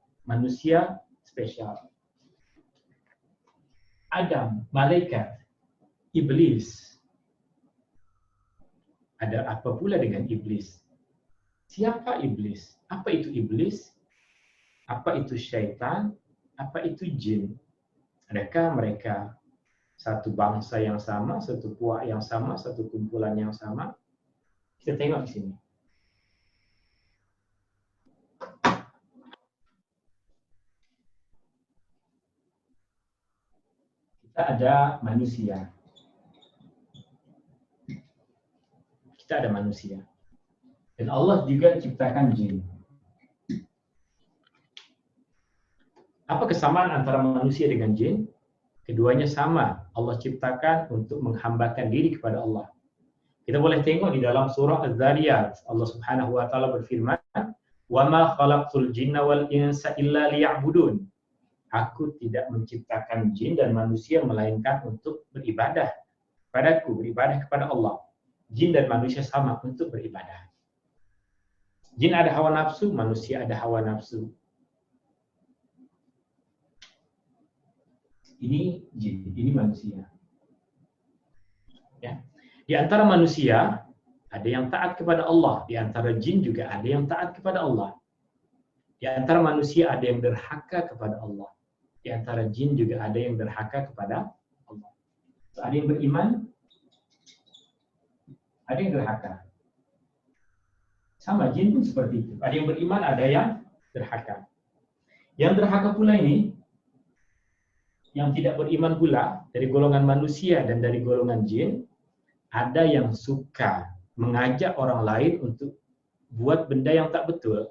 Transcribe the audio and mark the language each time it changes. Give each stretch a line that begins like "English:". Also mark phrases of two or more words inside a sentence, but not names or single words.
Malay: Manusia spesial. Adam, malaikat, iblis. Ada apa pula dengan iblis? Siapa iblis? Apa itu iblis? Apa itu syaitan? Apa itu jin? Adakah mereka satu bangsa yang sama, satu puak yang sama, satu kumpulan yang sama? Kita tengok di sini. Kita ada manusia. Kita ada manusia. Dan Allah juga ciptakan jin. Apa kesamaan antara manusia dengan jin? Keduanya sama. Allah ciptakan untuk menghambakan diri kepada Allah. Kita boleh tengok di dalam surah Az-Zariyat.
Arabic: الله سبحانه وتعالى berfirman, "وما خلقت الجن والإنس إلا ليعبدون."
Malay: Aku tidak menciptakan jin dan manusia melainkan untuk beribadah padaku, beribadah kepada Allah. Jin dan manusia sama untuk beribadah. Jin ada hawa nafsu, manusia ada hawa nafsu. Ini jin, ini manusia. Ya. Di antara manusia ada yang taat kepada Allah, di antara jin juga ada yang taat kepada Allah. Di antara manusia ada yang derhaka kepada Allah. Di antara jin juga ada yang derhaka kepada Allah. So, ada yang beriman, ada yang derhaka. Sama jin pun seperti itu. Ada yang beriman, ada yang derhaka. Yang derhaka pula ini yang tidak beriman pula dari golongan manusia dan dari golongan jin, ada yang suka mengajak orang lain untuk buat benda yang tak betul.